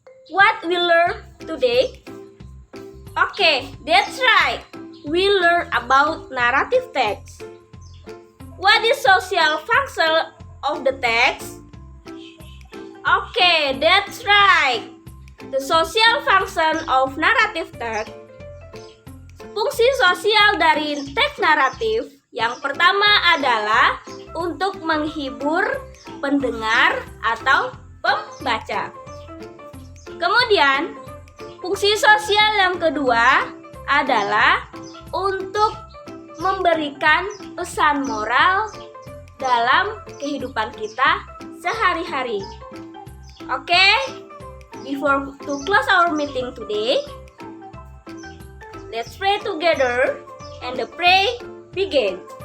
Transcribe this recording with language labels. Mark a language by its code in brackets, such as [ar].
[en] What we learn today? Okay, that's right. We learn about narrative text. What is social function of the text? Okay, that's right. The social function of narrative text. [id] Fungsi sosial dari teks naratif yang pertama adalah untuk menghibur pendengar atau pembaca. Kemudian, fungsi sosial yang kedua adalah untuk memberikan pesan moral dalam kehidupan kita sehari-hari. [en] Oke, before to close our meeting today, let's pray together and the pray begin.